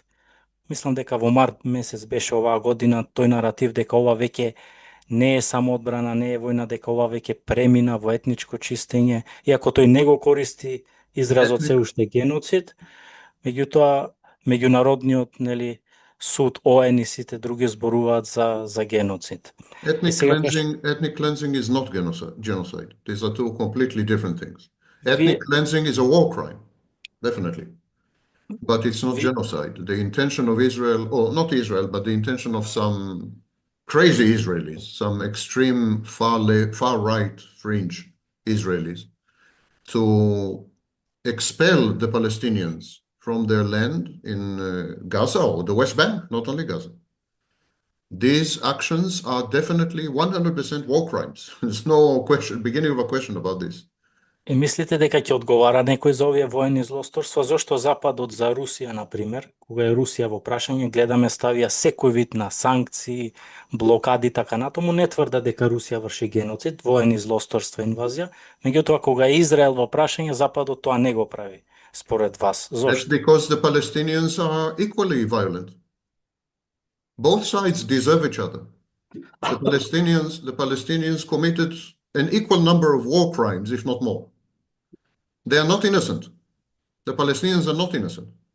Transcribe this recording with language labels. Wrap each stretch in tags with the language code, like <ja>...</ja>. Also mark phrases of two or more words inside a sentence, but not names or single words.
<mk>Мислам дека во март месец беше оваа година тој наратив дека ова веќе не е самоодбрана, не е војна, дека ова веќе премина во етничко чистење, иако тој не го користи изразот се уште геноцид, меѓутоа меѓународниот суд ООН и сите други зборуваат за геноцид.</mk> <en>Ethnic cleansing is not genocide. These are two completely different things. Ethnic cleansing is a war crime, definitely. But it's not genocide. The intention of Israel, or not Israel, but the intention of some crazy Israelis, some extreme far-right fringe Israelis, to expel the Palestinians from their land in Gaza or the West Bank, not only Gaza. These actions are definitely 100% war crimes. There's no question, beginning of a question about this.</en> <mk>И мислите дека ќе одговара некој за овие воени злосторства? Зошто Западот за Русија, например, кога е Русија во прашање, гледаме ставија секој вид на санкции, блокади, така натаму, не тврда дека Русија врши геноцид, воени злосторства, инвазија, меѓутоа кога е Израел во прашање, Западот тоа не го прави, според вас. Зошто?</mk> <en>That's because the Palestinians are equally violent. Both sides deserve each other. The Palestinians committed an equal number of war crimes, if not more. They are not innocent. The Palestinians are not innocent.</en>